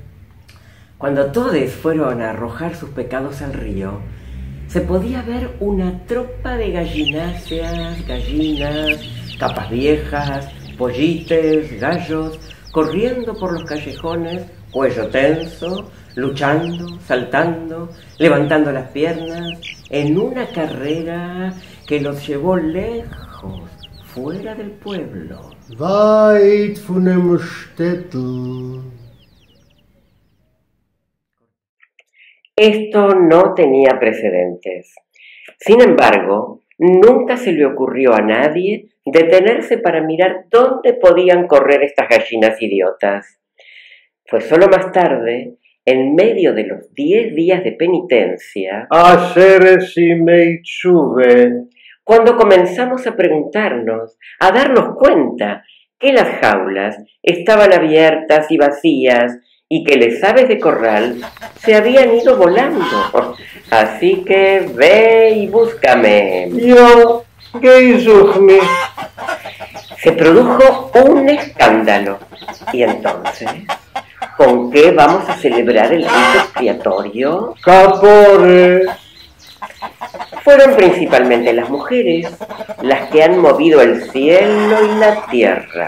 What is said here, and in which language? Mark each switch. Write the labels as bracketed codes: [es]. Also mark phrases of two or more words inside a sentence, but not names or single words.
[es] cuando todos fueron a arrojar sus pecados al río, se podía ver una tropa de gallináceas, gallinas, capas viejas, pollites, gallos, corriendo por los callejones, cuello tenso, luchando, saltando, levantando las piernas, en una carrera que los llevó lejos, fuera del pueblo. [yi] Weit von dem Städtel. [es] Esto no tenía precedentes. Sin embargo, nunca se le ocurrió a nadie detenerse para mirar dónde podían correr estas gallinas idiotas. Fue solo más tarde, en medio de los 10 días de penitencia, cuando comenzamos a preguntarnos, a darnos cuenta que las jaulas estaban abiertas y vacías y que las aves de corral se habían ido volando. Así que ve y búscame. [yi] Yo, geh such mich. [es] Se produjo un escándalo. Y entonces, ¿con qué vamos a celebrar el rito expiatorio? Capores. Fueron principalmente las mujeres las que han movido el cielo y la tierra.